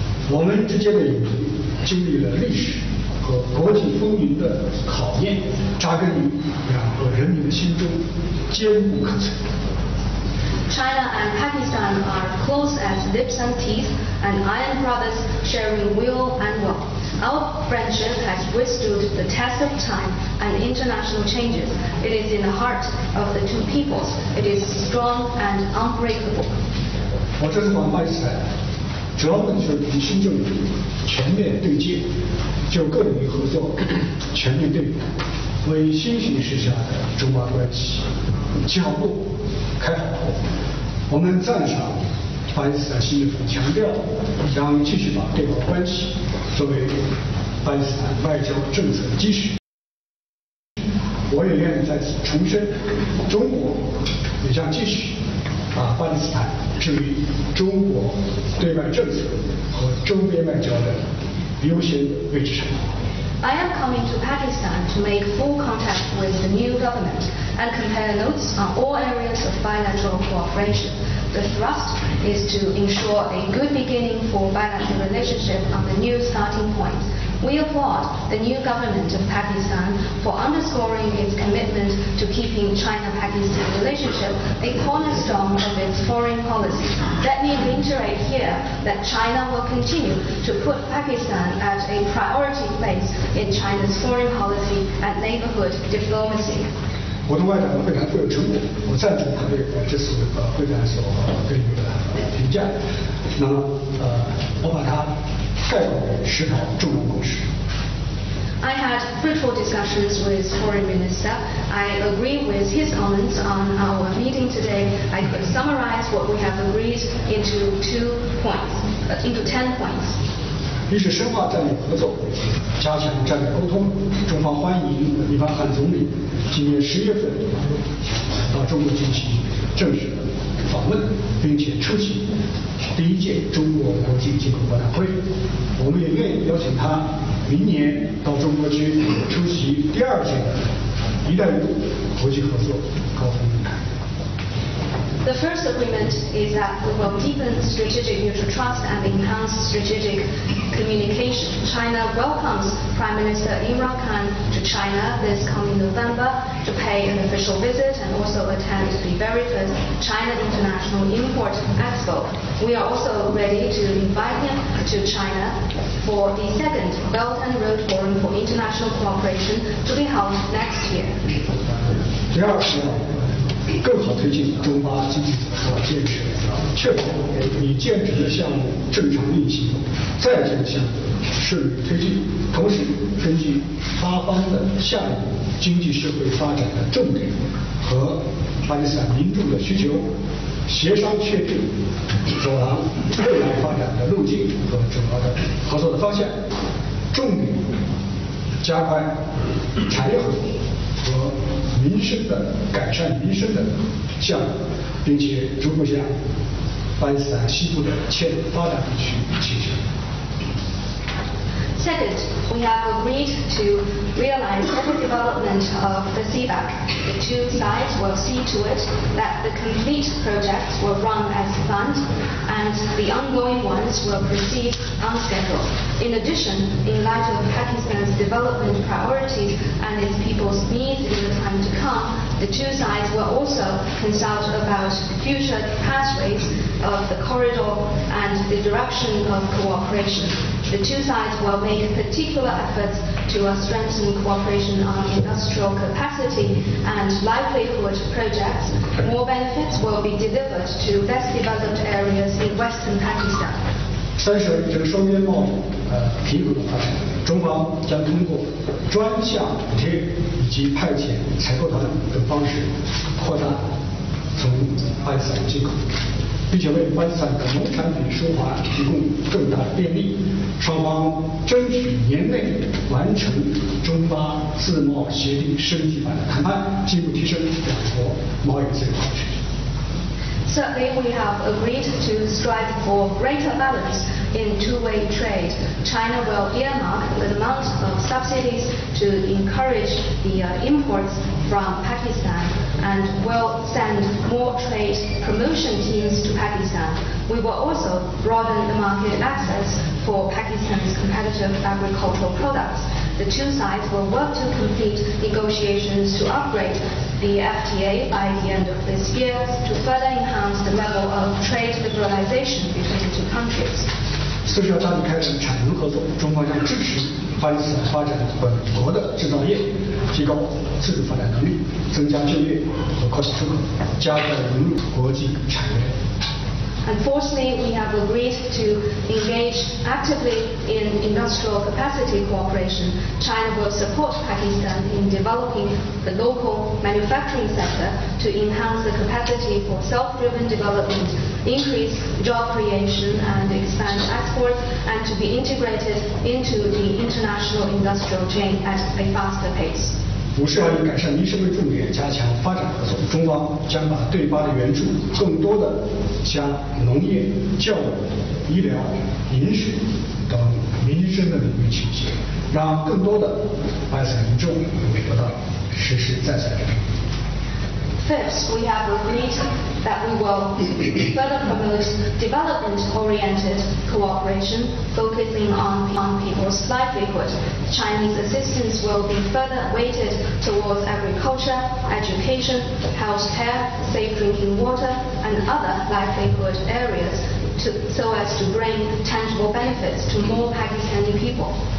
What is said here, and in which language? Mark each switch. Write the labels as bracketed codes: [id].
[zh] 我们之间的友谊经历了历史和国际风云的考验，扎根于两个人民的心中，坚不可摧。 [en] China and Pakistan are close as lips and teeth, and iron brothers sharing will and woe. Our friendship has withstood the test of time and international changes. It is in the heart of the two peoples. It is strong and unbreakable. [zh] 我这次访巴勒斯坦，主要目的就是与新政府全面对接，就各领域合作全面对话，为新形势下的中巴关系起好路、开好头。我们赞赏巴勒斯坦新政府强调，将继续把对华关系作为巴勒斯坦外交政策的基石。我也愿意在此重申，中国也将继续把巴勒斯坦置于中国对外政策和周边外交的优先位置上。 [en] I am coming to Pakistan to make full contact with the new government and compare notes on all areas of bilateral cooperation. The thrust is to ensure a good beginning for bilateral relationship on the new starting point. We applaud the new government of Pakistan for underscoring its commitment to keeping China-Pakistan relationship a cornerstone of its foreign policy. Let me reiterate here that China will continue to put Pakistan at a priority place in China's foreign policy and neighborhood diplomacy. [zh] 我的外长会谈富有成果，我赞同他对这次会谈所给予的评价。那么我把它概括为10条重要共识。 [en] I had fruitful discussions with Foreign Minister. I agree with his comments on our meeting today. I could summarize what we have agreed into 10 points. [zh] 一是深化战略合作，加强战略沟通。中方欢迎伊巴汗总理今年10月份到中国进行正式的访问，并且出席第1届中国国际进口博览会。我们也愿意邀请他明年到中国去出席第2届的“一带一路”国际合作高峰论坛。 [en] The first agreement is that we will deepen strategic mutual trust and enhance strategic communication. China welcomes Prime Minister Imran Khan to China this coming November to pay an official visit and also attend the very first China International Import Expo. We are also ready to invite him to China for the second Belt and Road Forum for International Cooperation to be held next year. [zh] 第二是更好推进中巴经济走廊建设，确保已建成的项目正常运行，在建项目顺利推进。同时，根据巴方的下一步经济社会发展的重点和巴基斯坦民众的需求，协商确定走廊未来发展的路径和主要的合作的方向，重点加快产业合作和民生的改善民生的项目，并且逐步向巴基斯坦西部的欠发展地区倾斜。 [en] Second, we have agreed to realize every development of the CBAC. The two sides will see to it that the complete projects will run as planned and the ongoing ones will proceed on schedule. In addition, in light of Pakistan's development priorities and its people's needs in the time to come, the two sides will also consult about future pathways of the corridor and the direction of cooperation. The two sides will make particular efforts to strengthen cooperation on industrial capacity and livelihood projects. More benefits will be delivered to less developed areas in western Pakistan. [zh] 三是这个双边贸易平衡的发展，中方将通过专项补贴以及派遣采购团等方式扩大从巴基斯坦进口，并且为巴基斯坦的农产品输华提供更大的便利。双方争取年内完成中巴自贸协定升级版的谈判，进一步提升两国贸易自由化水平。 [en] Certainly, we have agreed to strive for greater balance in two-way trade. China will earmark an amount of subsidies to encourage the imports from Pakistan and will send more trade promotion teams to Pakistan. We will also broaden the market access for Pakistan's competitive agricultural products. The two sides will work to complete negotiations to upgrade the FTA by the end of this year to further enhance the level of trade liberalization between the two countries. [zh] 四是要大力开展产能合作，中方将支持巴基斯坦发展本国的制造业，提高自主发展能力，增加就业和扩大出口，加快融入国际产业链。 [en] And fourthly, we have agreed to engage actively in industrial capacity cooperation. China will support Pakistan in developing the local manufacturing sector to enhance the capacity for self-driven development, increase job creation and expand exports, and to be integrated into the international industrial chain at a faster pace. [zh] 五是要以改善民生为重点，加强发展合作。中方将把对巴的援助更多的向农业、教育、医疗、饮水等民生的领域倾斜，让更多的巴基斯坦民众能够得到实实在在的。 [en] Fifth, we have agreed that we will further promote development-oriented cooperation, focusing on people's livelihood. Chinese assistance will be further weighted towards agriculture, education, health care, safe drinking water, and other livelihood areas so as to bring tangible benefits to more Pakistani people.